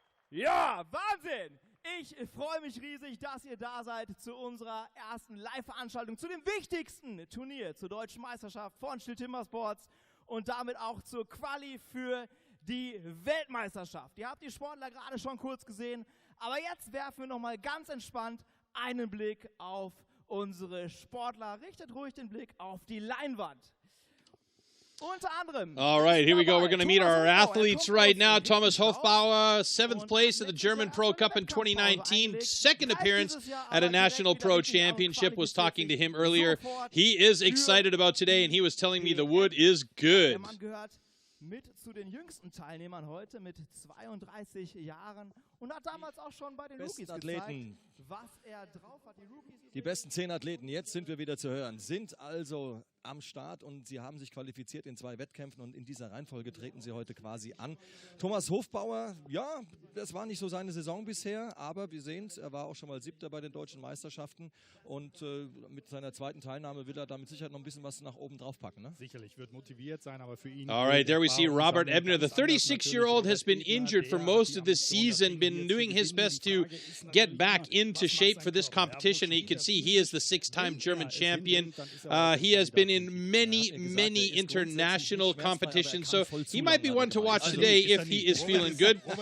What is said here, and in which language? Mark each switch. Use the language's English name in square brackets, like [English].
[German] Ja, Wahnsinn! Ich freue mich riesig, dass ihr da seid zu unserer ersten Live-Veranstaltung, zu dem wichtigsten Turnier zur Deutschen Meisterschaft von STIHL Timbersports und damit auch zur Quali für die Weltmeisterschaft. Ihr habt die Sportler gerade schon kurz gesehen, aber jetzt werfen wir nochmal ganz entspannt einen Blick auf unsere Sportler. Richtet ruhig den Blick auf die Leinwand. Unter anderem. [English] All right, here we go. We're going to meet our athletes right now. Thomas Hofbauer, 7th place at the German Pro Cup in 2019. Second appearance at a National Pro Championship. Was talking to him earlier. He is excited about today, and he was telling me the wood is good. [German] Mit zu den jüngsten Teilnehmern heute mit 32 Jahren und hat damals auch schon bei den Rookies gezeigt, was er drauf hat. Die besten 10 Athleten, jetzt sind wir wieder zu hören, sind also am Start und sie haben sich qualifiziert in 2 Wettkämpfen und in dieser Reihenfolge treten sie heute quasi an. Thomas Hofbauer, ja, das war nicht so seine Saison bisher, aber wir sehen es, er war auch schon mal 7. bei den deutschen Meisterschaften und mit seiner zweiten Teilnahme will er da mit Sicherheit noch ein bisschen was nach oben drauf packen. Ne? Sicherlich wird motiviert sein, aber für ihn... [English] All right, there we see Robert Ebner. The 36-year-old has been injured for most of this season, been doing his best to get back into shape for this competition. You can see he is the 6-time German champion. He has been in many international competitions, so he might be one to watch today if he is feeling good.